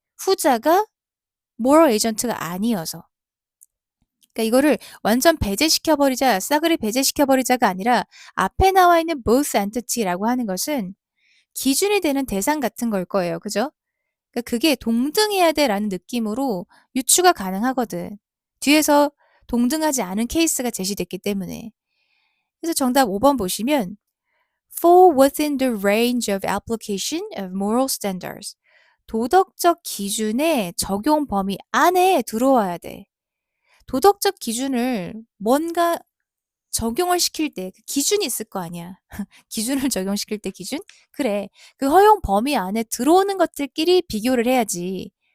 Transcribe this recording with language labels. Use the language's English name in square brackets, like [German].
[Korean] 후자가 [English] moral agent [Korean] 가 아니어서. 그러니까 이거를 완전 배제시켜버리자, 싸그리 배제시켜버리자가 아니라 앞에 나와 있는 [English] both entity [Korean] 라고 하는 것은 기준이 되는 대상 같은 걸 거예요. 그죠? 그러니까 그게 동등해야 돼라는 느낌으로 유추가 가능하거든. 뒤에서 동등하지 않은 케이스가 제시됐기 때문에. 그래서 정답 5번 보시면 [English] fall within the range of application of moral standards. [Korean] 도덕적 기준의 적용 범위 안에 들어와야 돼. 도덕적 기준을 뭔가 적용을 시킬 때 그 기준이 있을 거 아니야. 기준을 적용시킬 때 기준? 그래. 그 허용 범위 안에 들어오는 것들끼리 비교를 해야지.